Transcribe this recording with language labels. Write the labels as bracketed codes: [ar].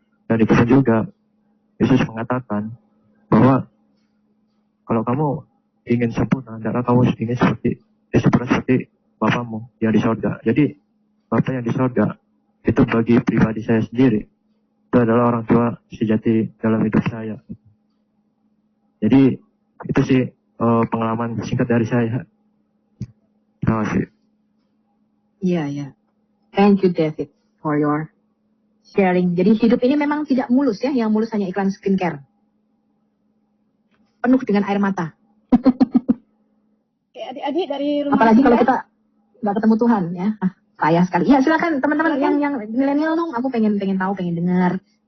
[id] Dan itu pun juga Yesus mengatakan bahwa kalau kamu ingin sempurna, hendaklah kamu ingin sempurna seperti Bapamu yang di surga. Jadi Bapa yang di surga itu bagi pribadi saya sendiri, itu adalah orang tua sejati dalam hidup saya. Jadi itu sih pengalaman singkat dari saya. Terima kasih. Iya. [en] Thank you David for your sharing. [id] Jadi hidup ini memang tidak mulus ya, yang mulus hanya iklan skincare. Penuh dengan air mata. Oke, adik-adik dari rumah. Apalagi kalau kita nggak ketemu Tuhan ya. Payah sekali. Ya silakan teman-teman yang milenial dong. Aku pengen tahu, pengen dengar.